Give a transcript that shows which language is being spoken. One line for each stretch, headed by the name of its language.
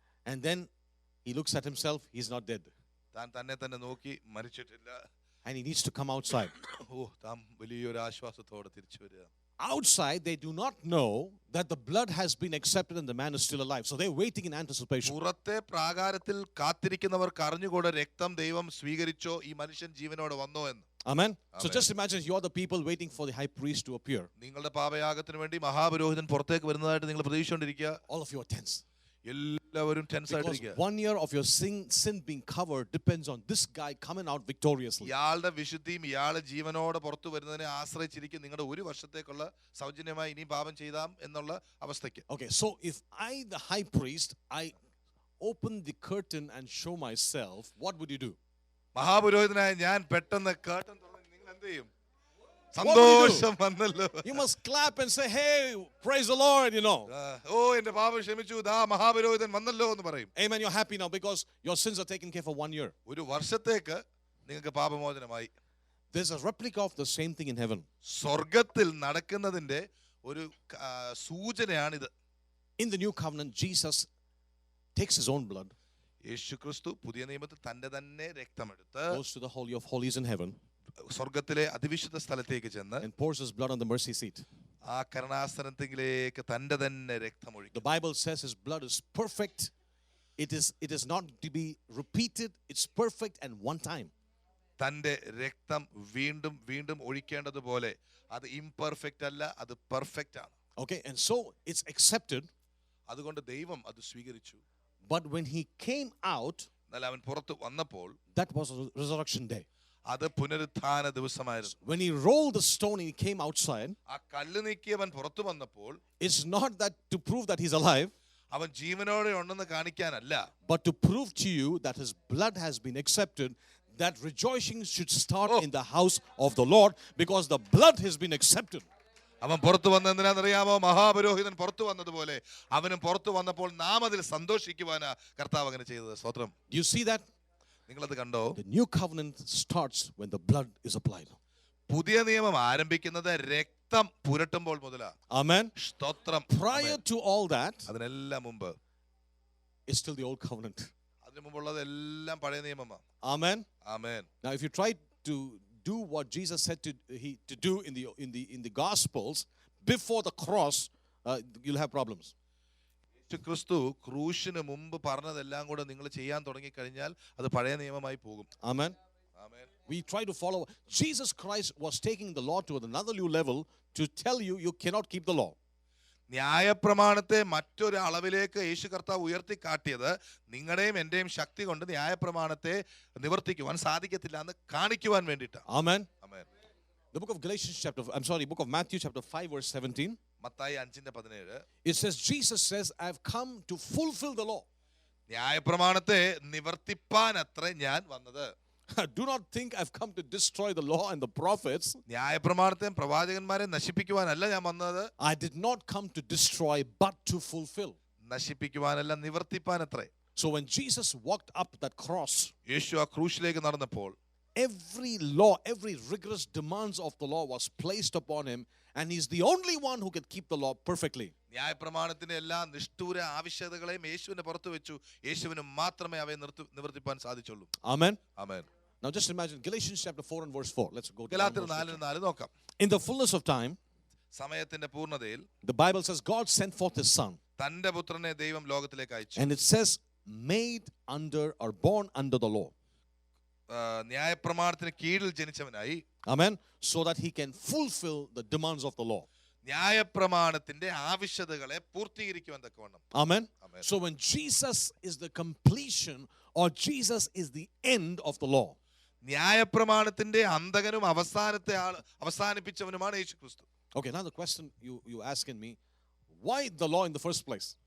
English: And then he looks at himself. He's not dead.
Malayalam: താൻ തന്നെ നോക്കി, മരിച്ചിട്ടില്ല.
English: And he needs to come outside.
Malayalam: താൻ വലിയൊരു ആശ്വാസത്തോടെ തിരിച്ചു വരിക.
English: Outside, they do not know that the blood has been accepted and the man is still alive. So they're waiting in anticipation.
Malayalam: പുറത്തെ പ്രാകാരത്തിൽ കാത്തിരിക്കുന്നവർക്ക് അറിഞ്ഞുകൂടെ രക്തം ദൈവം സ്വീകരിച്ചോ, ഈ മനുഷ്യൻ ജീവനോടെ വന്നോ എന്ന്.
English: Amen. So just imagine you're the people waiting for the high priest to appear.
Malayalam: നിങ്ങളുടെ പാപയാഗത്തിന് വേണ്ടി മഹാപുരോഹിതൻ പുറത്തേക്ക് വരുന്നതായിട്ട് നിങ്ങൾ പ്രതീക്ഷിച്ചുകൊണ്ടിരിക്കുക.
English: All of you are tense.
Malayalam: എല്ലാവരും ടെൻസ്
English: Because
Malayalam: ആയിട്ടിരിക്കുക.
English: 1 year of your sin being covered depends on this guy coming out victoriously.
Malayalam: ഇയാളുടെ വിശുദ്ധിയും ഇയാളെ ജീവനോടെ പുറത്തു വരുന്നതിനെ ആശ്രയിച്ചിരിക്കും നിങ്ങളുടെ ഒരു വർഷത്തേക്കുള്ള സൗജന്യമായി ഇനി പാപം ചെയ്താം എന്നുള്ള അവസ്ഥയ്ക്ക്.
English: Okay, so if I, the high priest, I open the curtain and show myself, what would you do?
Malayalam: മഹാപുരോഹിതനായ ഞാൻ പെട്ടെന്ന് കേട്ടൻ തുറന്ന് നിങ്ങൾ എന്ത് ചെയ്യും?
English: What would you do?
Malayalam: സന്തോഷം വന്നല്ലോ.
English: You must clap and say, hey, praise the Lord, you know.
Malayalam: ഓ എന്റെ പാപം ക്ഷമിച്ചു, ദാ മഹാപുരോഹിതൻ വന്നല്ലോ എന്ന് പറയും.
English: Amen, you're happy now because your sins are taken care for 1 year.
Malayalam: ഒരു വർഷത്തേക്ക് നിങ്ങൾക്ക് പാപമോചനമായി.
English: There's a replica of the same thing in heaven.
Malayalam: സ്വർഗത്തിൽ നടക്കുന്നതിന്റെ ഒരു സൂചനയാണിത്.
English: In the new covenant, Jesus takes his own blood,
Malayalam: യേശു ക്രിസ്തു പുതിയ നിയമത്തിൽ തന്റെ തന്നെ രക്തമെടുത്ത്
English: goes to the Holy of Holies in heaven,
Malayalam: സ്വർഗത്തിലെ അതിവിശുദ്ധ സ്ഥലത്തേക്ക് ചെന്ന്
English: and pours his blood on the mercy seat.
Malayalam: ആ കരുണാസനത്തിലേക്ക് തന്റെ തന്നെ രക്തമൊഴിക്കും.
English: The Bible says his blood is perfect. It is not to be repeated. It's perfect and one time.
Malayalam: തന്റെ രക്തം വീണ്ടും വീണ്ടും ഒഴിക്കേണ്ടതുപോലെ അത് ഇംപെർഫെക്റ്റ് അല്ല, അത് പെർഫെക്റ്റ് ആണ്.
English: Okay, and so it's accepted.
Malayalam: അതുകൊണ്ട് ദൈവം അത് സ്വീകരിച്ചു.
English: But when he came out,
Malayalam: എന്നാൽ അവൻ പുറത്ത് വന്നപ്പോൾ
English: that was a resurrection day.
Malayalam: അത് പുനരുത്ഥാന ദിവസമായിരുന്നു.
English: When he rolled the stone and he came outside,
Malayalam: ആ കല്ല് നീക്കിയവൻ പുറത്തു വന്നപ്പോൾ
English: it's not that to prove that he's alive,
Malayalam: അവൻ ജീവനോടെ ഉണ്ടെന്ന് കാണിക്കാനല്ല,
English: but to prove to you that his blood has been accepted, that rejoicing should start in the house of the Lord because the blood has been accepted.
Malayalam: അവൻ പുറത്തു വന്ന എന്തിനാണെന്നറിയാമോ? മഹാപുരോഹിതൻ പുറത്തു വന്നതുപോലെ അവനും പുറത്തു വന്നപ്പോൾ നാം അതിൽ സന്തോഷിക്കുവാനാ കർത്താവ് അങ്ങനെ ചെയ്തത്. സ്തോത്രം.
English: Do you see that?
Malayalam: നിങ്ങളത് കണ്ടോ?
English: The new covenant starts when the blood is applied.
Malayalam: പുതിയ നിയമം ആരംഭിക്കുന്നത് രക്തം പുരട്ടുമ്പോൾ മുതലാ.
English: Amen.
Malayalam: സ്തോത്രം.
English: Prior to all that,
Malayalam: അതിനെല്ലാം മുമ്പ്
English: it's still the old covenant.
Malayalam: അതിനു മുമ്പുള്ളത് എല്ലാം പഴയ നിയമമാണ്.
English: Amen.
Malayalam: Amen.
English: Now, if you try to do what Jesus said to do in the Gospels before the cross, you'll have problems.
Malayalam: ക്രിസ്തു ക്രൂശിന് മുമ്പ് പറഞ്ഞതെല്ലാം കൂടെ നിങ്ങൾ ചെയ്യാൻ തുടങ്ങിക്കഴിഞ്ഞാൽ അത് പഴയ നിയമമായി പോകും.
English: Amen.
Malayalam: Amen.
English: We try to follow. Jesus Christ was taking the law to another new level to tell you you cannot keep the law.
Malayalam: ന്യായപ്രമാണത്തെ മറ്റൊരു അളവിലേക്ക് യേശു കർത്താവ് ഉയർത്തി കാട്ടിയത് നിങ്ങളുടെയും എന്റെയും ശക്തി കൊണ്ട് ന്യായപ്രമാണത്തെ നിവർത്തിക്കുവാൻ സാധിക്കത്തില്ല എന്ന് കാണിക്കുവാൻ വേണ്ടിയിട്ടാണ്.
English: Amen.
Malayalam: Amen.
English: The book of Matthew chapter 5 verse 17.
Malayalam: Mathai 5:17
English: It says, Jesus says, I've come to fulfill the law.
Malayalam: ന്യായപ്രമാണത്തെ നിവർത്തിപ്പാൻ അത്രേ ഞാൻ വന്നത്.
English: Do not think I've come to destroy the law and the prophets.
Malayalam: ന്യായപ്രമാണത്തെയും പ്രവാചകന്മാരെ നശിപ്പിക്കുവാനല്ല ഞാൻ വന്നത്.
English: I did not come to destroy but to fulfill.
Malayalam: നശിപ്പിക്കുവാനല്ല, നിവർത്തിപ്പാൻ അത്രേ.
English: So when Jesus walked up that cross,
Malayalam: യേശു ആ ക്രൂശിലേക്ക് നടന്നപ്പോൾ
English: every law, every rigorous demands of the law was placed upon him, and he's the only one who can keep the law perfectly.
Malayalam: ന്യായപ്രമാണത്തിന്റെ എല്ലാ നിഷ്ഠൂര ആവശ്യകതകളെയും യേശുവിന് പുറത്തു വെച്ചു. യേശുവിന് മാത്രമേ അവയെ നിവർത്തിപ്പാൻ സാധിച്ചുള്ളൂ.
English: Amen.
Malayalam: Amen.
English: Now just imagine Galatians chapter 4 and verse 4. Let's go to
Malayalam: ഗലാത്യർ 4:4 നോക്കാം.
English: In the fullness of time,
Malayalam: സമയത്തിന്റെ പൂർണ്ണതയിൽ
English: the Bible says God sent forth his son,
Malayalam: തന്റെ പുത്രനെ ദൈവം ലോകത്തിലേക്ക് അയച്ചു.
English: and it says made under or born under the law.
Malayalam: ന്യായപ്രമാണത്തിന് കീഴിൽ ജനിച്ചവനായി.
English: Amen. So that he can fulfill the demands of the law.
Malayalam: ന്യായപ്രമാണത്തിന്റെ ആവശ്യകതകളെ പൂർത്തീകരിക്കുവാൻ തക്കവണ്ണം.
English: Amen. Amen. So when Jesus is the completion or Jesus is the end of the law.
Malayalam: ന്യായപ്രമാണത്തിന്റെ അന്തകനും അവസാനിപ്പിച്ചവനുമാണ് യേശു ക്രിസ്തു.
English: Okay, now the question you asking me, why the law in the first place?